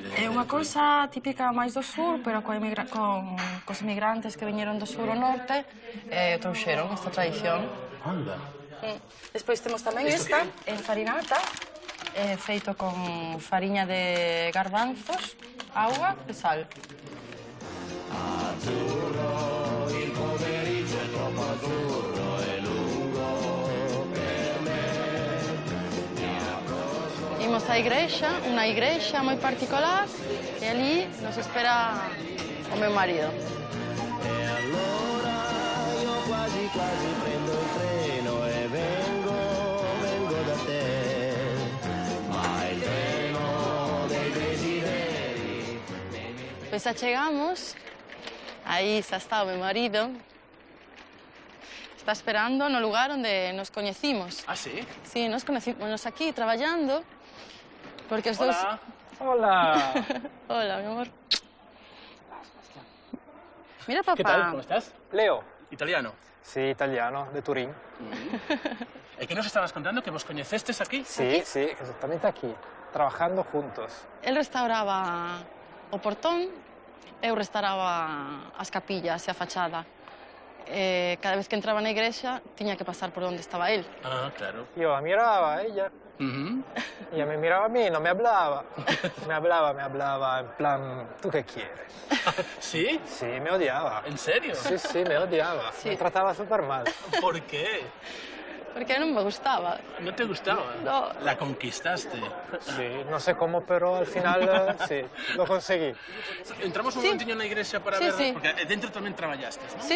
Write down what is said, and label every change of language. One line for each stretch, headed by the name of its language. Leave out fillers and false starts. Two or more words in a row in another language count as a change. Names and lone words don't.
Galician: É unha cousa típica máis do sur, pero cos emigrantes que viñeron do sur ao norte trouxeron esta tradición. Anda. Despois temos tamén esta, farinata, feito con fariña de garbanzos, auga e sal.
Italian: Azzurro, il pomeriggio è troppo azzurro e lungo per me.
Galician: Imos á igrexa, unha igrexa moi particular, e ali nos espera o meu marido.
Italian: E allora io quasi prendo il treno e vengo da te. Ma il treno dei desideri.
Galician: Pois xa chegamos. Aí xa está o meu marido. está esperando no lugar onde nos coñecimos. Ah, sí? Sí,
Spanish: nos conocimos
Galician: aquí traballando, porque os dous...
Spanish: Hola. Hola, mi amor. Mira, papá. ¿Qué tal? ¿Cómo estás? Leo. Italiano. Sí, italiano, de Turín. ¿Y qué nos estabas contando?
Galician: ¿Que vos coñecestes aquí?
Spanish: Sí, sí, exactamente aquí, trabajando juntos.
Galician: El restauraba o portón, eu restauraba as capillas e a fachada. Cada vez que entraba na igrexa, tiña que pasar por onde estaba él.
Spanish: Ah, claro. Yo miraba a ella. Ella me miraba a mí, no me hablaba. Me hablaba, en plan, ¿tú qué quieres? ¿Sí? Sí, me odiaba. ¿En serio? Sí, me odiaba. Sí. Me trataba súper mal. ¿Por qué? Porque non me gustaba. ¿No te gustaba? No. La conquistaste. Sí, no sé cómo, pero al final sí, lo conseguí.
Galician: Entramos un momentinho na igrexa para Sí, ver, sí. porque dentro tamén traballastes, non?